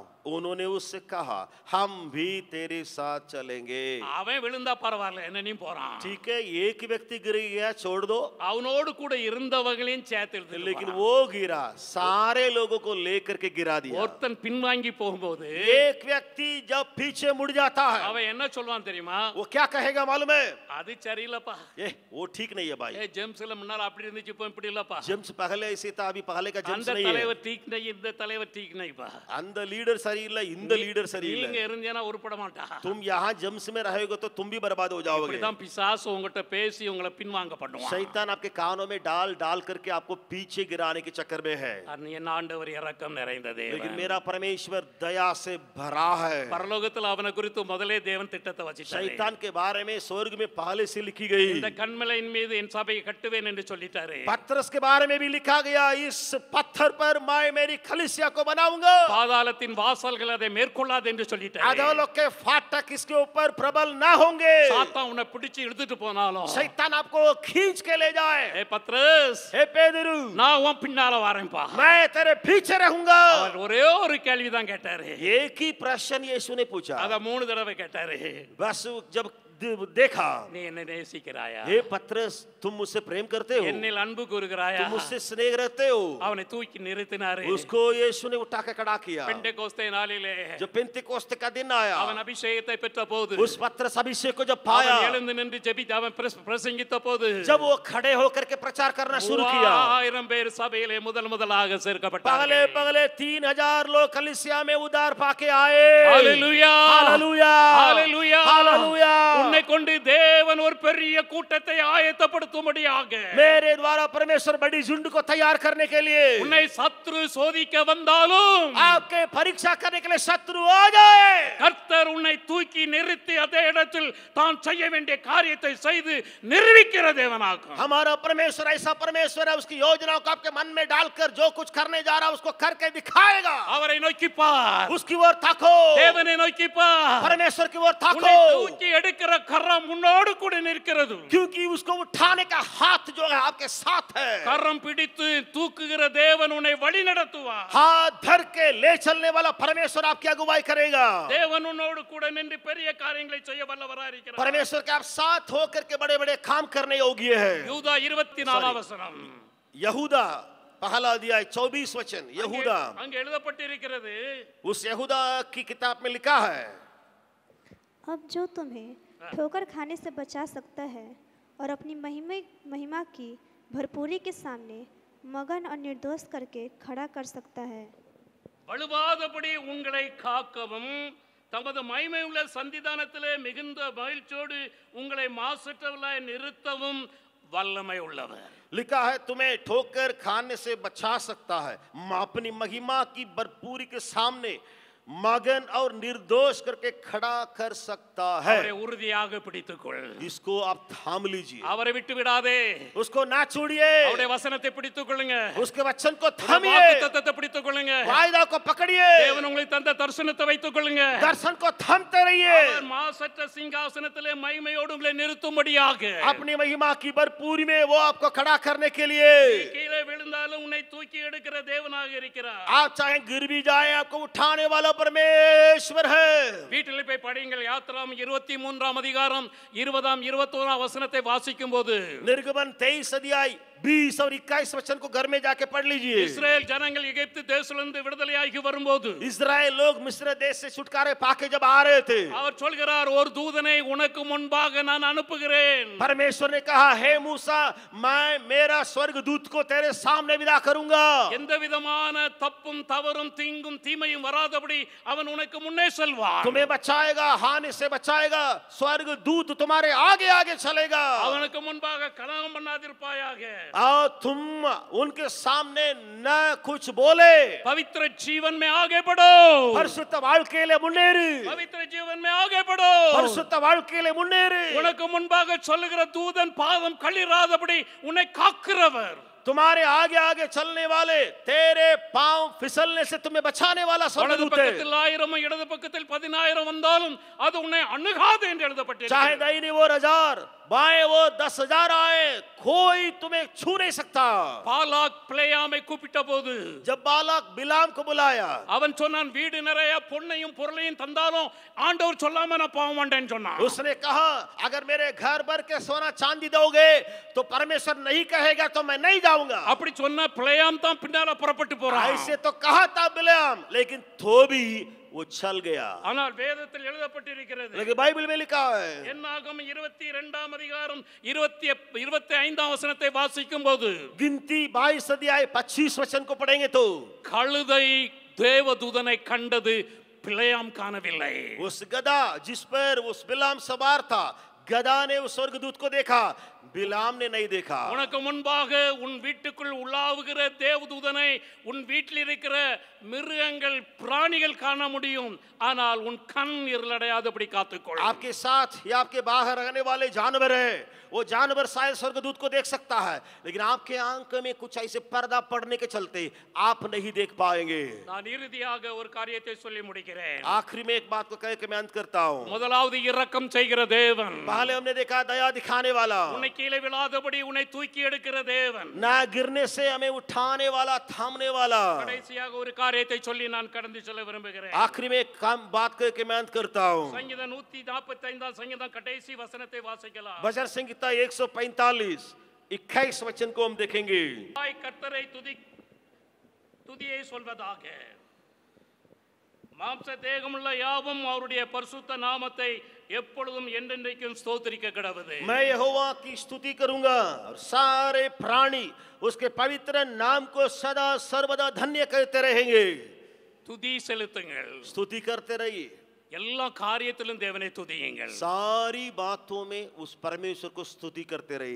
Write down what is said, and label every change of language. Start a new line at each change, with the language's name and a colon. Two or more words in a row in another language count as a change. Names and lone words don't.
Hindi: उन्होंने उससे कहा, हम भी तेरे साथ चलेंगे।
Tamil: அவன் விழுந்தா பரவாயில்ல, என்னனையும் போறான்.
Hindi: ठीक है, एक व्यक्ति गिर गया, छोड़ दो।
Tamil: அவனோடு கூட இருந்தவங்களையும் சேர்த்து
Hindi: लेकिन वो गिरा, सारे लोगों को लेकर के गिरा दिया।
Tamil: ஒருத்தன் பின்வாங்கி போகும்போது
Hindi: एक व्यक्ति जब पीछे मुड़ जाता है,
Tamil: அவன் என்ன சொல்வான் தெரியுமா?
Hindi: वो क्या कहेगा मालूम है?
Tamil: அது சரியில்லப்பா,
Hindi: वो ठीक नहीं है भाई।
Tamil: ஜேம்ஸ்ல முன்னால அப்படி இருந்துச்சு, இப்போ இப்படி இல்லப்பா.
Hindi: जेम्स पहले ऐसे था, अभी पहले का जेम्स
Tamil: அந்த
Hindi: नहीं है। தலைவர் ठीक नहीं,
Tamil: இந்த தலைவர்
Hindi: ठीक नहीं
Tamil: பா. அந்த லீடர் சரியில்லை, இந்த லீடர் சரியில்லை। நீங்க இருந்தேனா உருப்பட மாட்டா.
Hindi: तुम यहाँ जेम्स में रहेगे तो तुम भी बर्बाद हो जाओगे।
Tamil: இப்படிதான் பிசாசு உங்ககிட்ட பேசி உங்களை பின்வாங்க பண்ணுவான்.
Hindi: शैतान आपके कानों में डाल डाल करके आपको पीछे गिराने के चक्कर में है।
Tamil: என் ஆண்டவர் இரக்கம் நிறைந்த தேவன்.
Hindi: लेकिन मेरा परमेश्वर दया से भरा है।
Tamil: பரலோகத்தில் அவனை குறித்து முதலே தேவன் திட்டத்தை வச்சிட்டாரு.
Hindi: शैतान के बारे में स्वर्ग में पहले से लिखी गई।
Tamil: இந்த கன்மலையின் மீது என் சபையை கட்டுவேன் என்று சொல்லிட்டாரு.
Hindi: पत्रस के बारे में भी लिखा गया, इस पत्थर पर मैं मेरी कलीसिया को बनाऊंगा।
Tamil: பாதாளத்தின் வாசல்கள் அதை மேற்கொள்ளாது என்று சொல்லிட்டாரு.
Hindi: अधोलोक के फाटक इसके ऊपर प्रबल ना होंगे।
Tamil: சாத்தான் உன்னை பிடிச்சு இழுத்துட்டு போனாலும்,
Hindi: शैतान आपको खींच के ले जाए,
Tamil: ஏ பத்ரஸ்,
Hindi: हे पेदरू,
Tamil: நான் உன் பின்னால வரேன்பா.
Hindi: मैं तेरे पीछे रहूंगा।
Tamil: அவர் ஒரே ஒரு கேள்விதான் கேட்டாரு.
Hindi: एक ही प्रश्न यीशु ने पूछा,
Tamil: அத 3 தடவை கேட்டாரு.
Hindi: बस जब देखा,
Tamil: நீ என்ன நேசிக்கிறாயா?
Hindi: हे पत्रस, तुम मुझसे प्रेम करते हो,
Tamil: என்னில் அன்பு கூறுகிறாயா?
Hindi: तुम मुझसे स्नेह रखते हो।
Tamil: அவனை தூக்கி நிறுத்தினாரு.
Hindi: उसको यीशु ने उठा के खड़ा किया।
Tamil: பெண்டெகோஸ்தே நாளிலே
Hindi: जब पेंतिकोस्त का दिन आया,
Tamil: அவன் அபிஷேகத்தை பெற்ற போது,
Hindi: उस पत्रस अभिषेक को जब पाया,
Tamil: அவன் எழுந்து நின்று ஜெபித்து அவன் பிரசங்கித்த போது,
Hindi: जब वो खड़े होकर के प्रचार करना शुरू किया,
Tamil: 1000 பேர் சபையிலே முதலாக சேர்க்கப்பட்டார்கள்.
Hindi: पहले पहले 3000 लोग कलीसिया में उद्धार पाके आए। हालेलुया, हालेलुया, हालेलुया, हालेलुया।
Tamil: உன்னை கொண்டு தேவன் ஒரு பெரிய கூட்டத்தை ஆயத்தப்படுத்தும்படியாக,
Hindi: मेरे द्वारा परमेश्वर बड़ी झुंड को तैयार करने के लिए,
Tamil: உன்னை சத்துரு சோதிக்க வந்தாலும்,
Hindi: आपके परीक्षा करने के लिए शत्रु आ जाए,
Tamil: கர்த்தர் உன்னை தூக்கி நிறுத்தி அதே இடத்தில் தான் செய்ய வேண்டிய காரியத்தை செய்து நிரூபிக்கிற தேவனாகும்.
Hindi: हमारा परमेश्वर ऐसा परमेश्वर है, उसकी योजनाओं को आपके मन में डालकर जो कुछ करने जा रहा है उसको करके दिखाएगा।
Tamil: அவரை நோக்கி பார்,
Hindi: उसकी ओर ताको,
Tamil: தேவனை नोக்கி பார்,
Hindi: परमेश्वर की ओर ताको,
Tamil: உன்னை தூக்கி எடுக்கிற கரம் உன்னோடு கூட நிற்கிறது.
Hindi: क्योंकि उसको उठाने का हाथ जो है आपके साथ है।
Tamil: கரம் பிடித்து தூக்குகிற தேவன் உன்னை வழி நடத்துவார்.
Hindi: हाथ धर के ले चलने वाला परमेश्वर आपकी अगुवाई करेगा।
Tamil: தேவன் உன்னோடு கூட நின்று பெரிய காரியங்களை செய்ய வல்லவராய் இருக்கிறார்.
Hindi: परमेश्वर के आप साथ होकर के बड़े बड़े काम करने योग्य है।
Tamil: யூதா 24 வசனம்,
Hindi: यहूदा पहला अध्याय 24 वचन। यहूदा,
Tamil: அங்கே எழுதப்பட்டிருக்கிறது,
Hindi: उस यहूदा की किताब में लिखा है, अब जो तुम्हें ठोकर खाने से बचा सकता है और अपनी महिमा की भरपूरी के सामने मगन और निर्दोष करके खड़ा कर सकता है।
Tamil: வலுவாதபடி உங்களை காக்கவும் தமது மகிமையுள்ள சந்திதானத்திலே மிகுந்த மகிழ்ச்சியோடு உங்களை மாசற்றவர்களாய் நிறுத்தவும் வல்லமை உள்ளவர்.
Hindi: लिखा है तुम्हें ठोकर खाने से बचा सकता है, अपनी महिमा की भरपूरी के सामने मगन और निर्दोष करके खड़ा कर सकता है.
Tamil: அவரை உறுதியாக பிடித்துக்கொள்.
Hindi: इसको आप थाम लीजिए,
Tamil: அவரை விட்டு விடாதே.
Hindi: उसको ना छोड़िए,
Tamil: அவருடைய வசனத்தை பிடித்துக்கொள்ளுங்க.
Hindi: उसके वचन को थामिए,
Tamil: வாக்குத்தத்தத்தை பிடித்துக்கொள்ளுங்க.
Hindi: वायदा को पकड़िए,
Tamil: தேவன் உங்களுக்கு தந்த தரிசனத்தை வைத்துக்கொள்ளுங்க.
Hindi: दर्शन को थामते रहिए.
Tamil: அவர் மாசற்ற சிங்காசனத்திலே மகிமையோடு உங்களை நிறுத்தும்படியாக
Hindi: अपनी महिमा की भरपूरी में वो आपको खड़ा करने के लिए,
Tamil: கீழே விழுந்தாலும் உன்னை தூக்கி எடுக்கிற தேவனாக இருக்கிறார்.
Hindi: आप चाहे गिर भी जाए आपको उठाने वाला परमेश्वर है.
Tamil: வீட்டில் போய் படியுங்கள். யாத்திராம் 23 அதிகாரம் 20 21 வசனத்தை வாசிக்கும் போது
Hindi: निर्गमन 23 अध्याय 20 और 21 वचन को घर में जाके पढ़ लीजिए.
Tamil: இஸ்ரேல் ஜனங்கள் எகிப்து தேசத்திலிருந்து விடுதலையாகி வரும்போது
Hindi: इस्राएल लोग मिस्र देश से छुटकारे पाके जब आ रहे थे,
Tamil: அவர் சொல்கிறார், ஒரு தூதனை உனக்கு முன்பாக நான் அனுப்புகிறேன்.
Hindi: परमेश्वर ने कहा, हे मूसा, मैं मेरा स्वर्गदूत को तेरे सामने विदा करूंगा.
Tamil: எந்த விதமான தப்பும் தவறும் தீங்கும் தீமையும் வராதபடி அவன் உனக்கு முன்னே செல்வான்.
Hindi: तुम्हें बचाएगा, हानि से बचाएगा. स्वर्गदूत तुम्हारे आगे आगे चलेगा.
Tamil: அவனுக்கு முன்பாக கலகம் பண்ணாதிருப்பாயாக.
Hindi: और तुम उनके सामने न कुछ बोले. पवित्र जीवन में आगे बढ़ो.
Tamil: परिशुद्ध வாழ்க்கையிலே முன்னேறு.
Hindi: पवित्र जीवन में आगे बढ़ो.
Tamil: परिशुद्ध வாழ்க்கையிலே முன்னேறு. உனக்கு முன்பாக சொல்லுகிற தூதன் பாதம் கழிராதபடி உன்னை காக்கிறவர்.
Hindi: तुम्हारे आगे आगे चलने वाले तेरे पांव फिसलने से तुम्हें बचाने वाला
Tamil: வலது
Hindi: स्वर्गदूत है.
Tamil: பக்கத்தில் 1000 இடது பக்கத்தில் 10000 வந்தாலும் அது உன்னை அணுகாது என்று
Hindi: चाहे
Tamil: எழுதப்பட்டிருக்கிறது.
Hindi: दाहिनी ओर 1000, बाएं ओर 10,000 आए, कोई तुम्हें छू नहीं सकता.
Tamil: பாலாக் பிளேயாமை கூப்பிட்ட போது
Hindi: जब बालक बिलाम को बुलाया,
Tamil: அவன் சொன்னான், வீடு நிறைய பொன்னையும் பொருளையும் தந்தாலும் ஆண்டவர் சொல்லாம நான் போக மாட்டேன்னு சொன்னான்.
Hindi: उसने कहा, अगर मेरे घर भर के सोना चांदी दोगे तो परमेश्वर नहीं कहेगा तो मैं नहीं जाऊंगा.
Tamil: அப்படி சொன்னா பிளேயாம் தான் பின்னால புறப்பட்டு போறான்.
Hindi: ऐसे तो कहा था बिलाम, लेकिन तो भी वो चल गया.
Tamil: ஆனால் வேதத்தில் எழுதப்பட்டிருக்கிறது.
Hindi: लेकिन बाइबल में लिखा है,
Tamil: என்னாகும் 22 அதிகாரம் 25 வசனத்தை வாசிக்கும் போது
Hindi: गिनती 22 अध्याय 25 वचन को पढ़ेंगे तो
Tamil: கழுதை தேவதூதனை கண்டது, பிளேயாம் காணவில்லை.
Hindi: उस गधा जिस पर उस बिलाम सवार था, गधा ने उस स्वर्गदूत को देखा, बिलाम ने नहीं देखा.
Tamil: உனக்கு முன்பாக உன் வீட்டுக்குள் உலாவுகிற தேவதூதனை உன் வீட்டில் இருக்கிற மிருகங்கள் பிராணிகள் காண முடியும், ஆனால் உன் கண் இருளடையாதபடி காத்துக்கொள்.
Hindi: आपके साथ या आपके बाहर रहने वाले जानवर है, वो जानवर शायद स्वर्गदूत को देख सकता है, लेकिन आपके आंख में कुछ ऐसे पर्दा पड़ने के चलते आप नहीं देख पाएंगे.
Tamil: நான் இறுதியாக ஒரு காரியத்தை சொல்லி முடிக்கிறேன்.
Hindi: आखिरी में एक बात को कह के मैं अंत करता हूँ.
Tamil: முதலாவது இரக்கம் செய்கிற தேவன்.
Hindi: पहले हमने देखा दया दिखाने वाला,
Tamil: உன்னை கீழே விழாதபடி உன்னை தூக்கி எடுக்கிற தேவன்.
Hindi: ना गिरने से हमें उठाने वाला, थामने वाला.
Tamil: கடைசியாக ஒரு காரியத்தை சொல்லி நான் கடந்து செல்ல விரும்புகிறேன்.
Hindi: आखिरी में एक काम बात करके मैं अंत करता हूँ.
Tamil: சங்கீதம் 145 சங்கீதம் கடைசி வசனத்தை வாசிக்கலாம்.
Hindi: भजन संहिता 145 21 वचन को हम देखेंगे.
Tamil: கர்த்தரை துதியை சொல்வதாக. மாம்ச தேகமுள்ள யாவும் அவருடைய பரிசுத்த நாமத்தை எப்பொழுதும் என்றென்றைக்கும் ஸ்தோத்திரிக்க கடவுது.
Hindi: मैं यहोवा की स्तुति करूंगा और सारे प्राणी उसके पवित्र नाम को सदा सर्वदा धन्य करते रहेंगे.
Tamil: துதி செலுத்துங்கள்.
Hindi: स्तुति करते रहिए.
Tamil: எல்லா காரியத்திலும் தேவனை துதியுங்கள்.
Hindi: सारी बातों में उस परमेश्वर को स्तुति करते रहिए.